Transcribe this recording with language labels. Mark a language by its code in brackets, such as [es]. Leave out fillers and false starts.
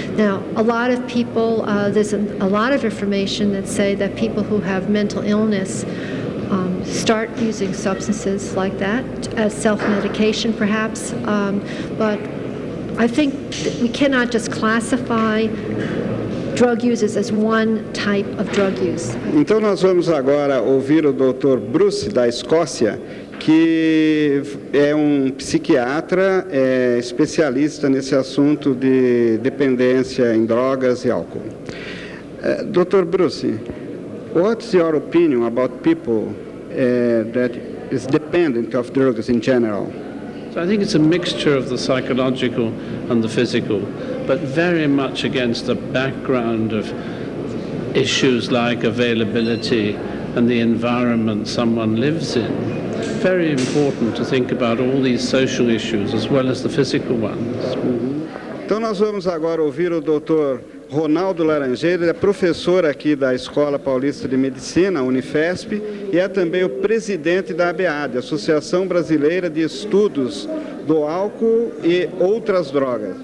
[en] Now, a lot of people, there's a lot of information that say that people who have mental illness start using substances like that as self-medication perhaps, but I think that we cannot just classify drug users as one type of drug use. [pt] Então nós vamos agora ouvir o Dr. Bruce da Escócia, que é um psiquiatra, especialista nesse assunto de dependência em drogas e álcool. [en] Dr. Bruce, what's your opinion about people that is dependent of drugs in general? So I think it's a mixture of the psychological and the physical, but very much against the background of issues like availability and the environment someone lives in. Very important to think about all these social issues as well as the physical ones. [pt] Então nós vamos agora ouvir o Dr. Ronaldo Laranjeira, ele é professor aqui da Escola Paulista de Medicina, Unifesp, e é também o presidente da ABAD, Associação Brasileira de Estudos do Álcool e Outras Drogas.